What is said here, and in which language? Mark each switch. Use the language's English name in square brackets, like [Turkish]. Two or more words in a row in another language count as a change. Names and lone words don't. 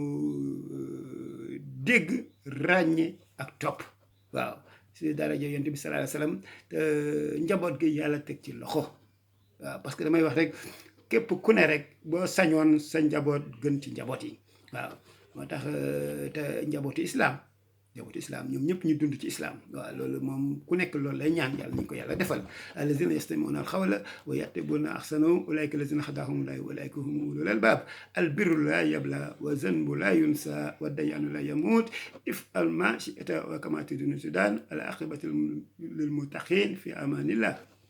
[Wolof] dégg ràññe ak topp waaw si daraja yonent bi [Arabic] صلى الله عليه وسلم [Wolof] te njaboot gi yàlla teg ci loxo waaw [French] parce que [Wolof] damay wax rek képp ku ne rek boo sañoon sa njaboot gën ci njaboot yi waaw moo tax te njabootu islam ñoom ñëpp ñu dund ci islam waaw loolu moom ku nekk loolu lay ñaan yàlla nañu ko yàlla defal [Arabic] الذين يستمعون القول ويتبعون أحسنه أولئك الذين هداهم الله وأولئك هم أولو الألباب البر لا يبلى والذنب لا ينسى والديان لا يموت افعل ما شئت وكما تدين تدان العاقبة للمتقين في أمان الله